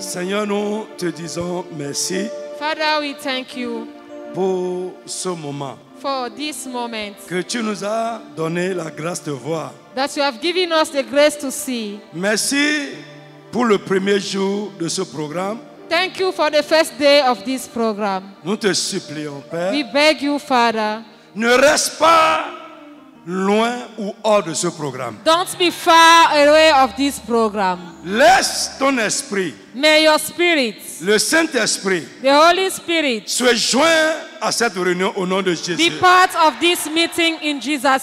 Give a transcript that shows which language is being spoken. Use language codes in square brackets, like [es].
[fr] Seigneur, nous te disons merci [en] Father, we thank you [fr] pour ce moment [en] for this moment [fr] que tu nous as donné la grâce de voir. [en] that you have given us the grace to see. [fr] Merci pour le premier jour de ce programme. [en] Thank you for the first day of this program. [fr] Nous te supplions, Père, [en] We beg you, Father, [fr] ne reste pas loin ou hors de ce programme. [en] don't be far away of this program. [fr] Laisse ton esprit, [en] May your spirit, [fr] le Saint-Esprit, [en] the Holy Spirit, [fr] se joindre à cette réunion au nom de [en] be [fr] Jésus. [en] part of this meeting in Jesus'